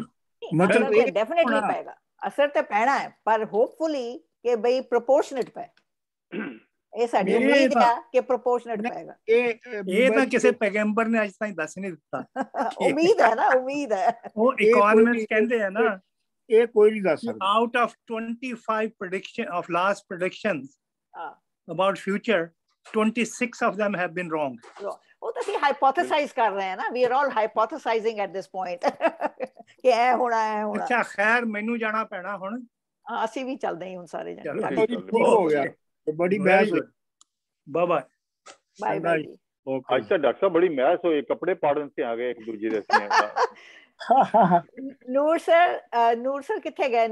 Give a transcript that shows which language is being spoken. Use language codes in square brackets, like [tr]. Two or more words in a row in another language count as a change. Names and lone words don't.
[pa] ਮਤਲਬ ਡੈਫੀਨਿਟਲੀ ਪਏਗਾ, ਅਸਰ ਤੇ ਪੈਣਾ ਹੈ, ਪਰ ਹੋਪਫੁਲੀ ਕਿ ਬਈ ਪ੍ਰੋਪੋਰਸ਼ਨੇਟ ਪਏ। ਇਹ ਸਾਡੀ ਉਮੀਦ ਹੈ ਕਿ ਪ੍ਰੋਪੋਰਸ਼ਨੇਟ ਪਏਗਾ। ਇਹ ਤਾਂ ਕਿਸੇ ਪੈਗੰਬਰ ਨੇ ਅੱਜ ਤਾਈਂ ਦੱਸ ਨਹੀਂ ਦਿੱਤਾ। ਉਮੀਦ ਹੈ ਨਾ, ਉਮੀਦ ਹੈ। ਉਹ ਇਕਨੋਮਿਸਟ ਕਹਿੰਦੇ ਆ ਨਾ ਇਹ ਕੋਈ ਨਹੀਂ ਦੱਸ ਸਕਦਾ। [en] out of 25 prediction of last predictions about future, 26 of them have been wrong. [pa] ਉਹ ਤਾਂ ਅਸੀਂ ਹਾਈਪੋਥੇਸਾਈਜ਼ ਕਰ ਰਹੇ ਹਾਂ ਨਾ, [en] we are all hypothesizing at this point [pa] ਕਿ ਇਹ ਹੋਣਾ ਹੈ ਹੋਣਾ। ਅੱਛਾ ਖੈਰ ਮੈਨੂੰ ਜਾਣਾ ਪੈਣਾ ਹੁਣ। ਹਾਂ ਅਸੀਂ ਵੀ ਚੱਲਦੇ ਹਾਂ ਹੁਣ ਸਾਰੇ ਜਣੇ। ਹੋ ਗਿਆ ਬੜੀ ਬਹਿਸ ਹੋਈ। [en] bye bye bye bye ਜੀ। [pa] ਅੱਜ ਤਾਂ ਡਾਕਟਰ ਸਾਹਿਬ ਬੜੀ ਮਹਿਸ ਹੋਈ, ਕੱਪੜੇ ਪਾੜਨ ਤੇ ਆ ਗਏ ਇੱਕ ਦੂਜੇ ਦੇ। ਨੂਰ ਸਰ ਕਿੱਥੇ ਗਏ?